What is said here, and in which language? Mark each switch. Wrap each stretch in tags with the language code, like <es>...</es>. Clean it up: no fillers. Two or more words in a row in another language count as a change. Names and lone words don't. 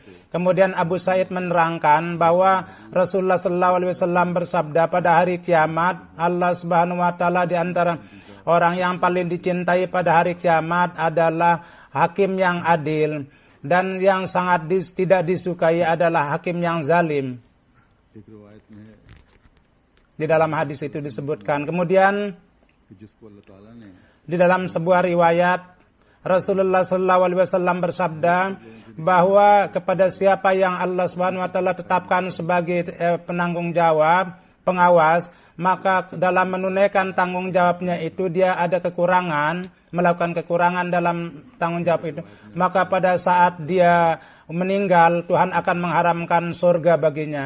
<id>Kemudian Abu Sa'id menerangkan bahwa Rasulullah</id> <ar>صلى الله عليه وسلم</ar> <id>bersabda pada hari kiamat Allah</id> <ar>سبحانه وتعالى</ar> <id>di antara orang yang paling dicintai pada hari kiamat adalah hakim yang adil, dan yang sangat tidak disukai adalah hakim yang zalim. Di dalam hadis itu disebutkan. Kemudian</id> <ur>کہ جس کو اللہ تعالیٰ نے</ur> <id>di dalam sebuah riwayat Rasulullah</id> <ar>صلى الله عليه وسلم</ar> <id>bersabda bahwa kepada siapa yang Allah</id> <ar>سبحانه وتعالى</ar> <id>tetapkan sebagai penanggung jawab, pengawas, maka dalam menunaikan tanggung jawabnya itu dia ada kekurangan, melakukan kekurangan dalam tanggung jawab itu, maka pada saat dia meninggal Tuhan akan mengharamkan surga baginya.</id>